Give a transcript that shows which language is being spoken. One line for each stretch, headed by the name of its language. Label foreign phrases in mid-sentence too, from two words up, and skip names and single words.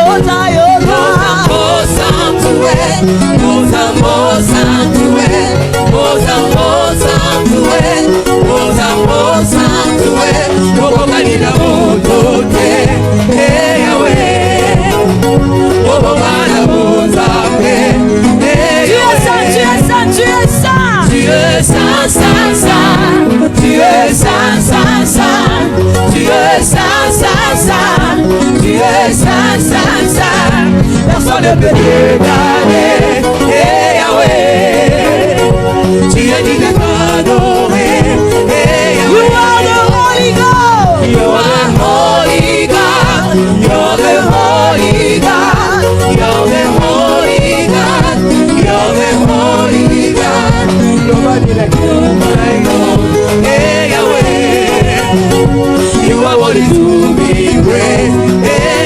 Lingala: Nina mutote, hey Yahweh, yo bogana muzambe, hey Yahweh.
French: Tu es saint. Tu es saint, saint, saint. Tu es saint, saint, saint. Tu es saint, saint, saint. Tu es saint, saint, saint. Personne ne peut t'égaler. Eh Yahweh, tu es digne d'être adoré.
English: Eh Yahweh, you are the Holy God. You are Holy God. You're the Holy God. You're the Holy God. You're the Holy God. Nobody like you, my God. Hey Yahweh, you are worthy to be praised.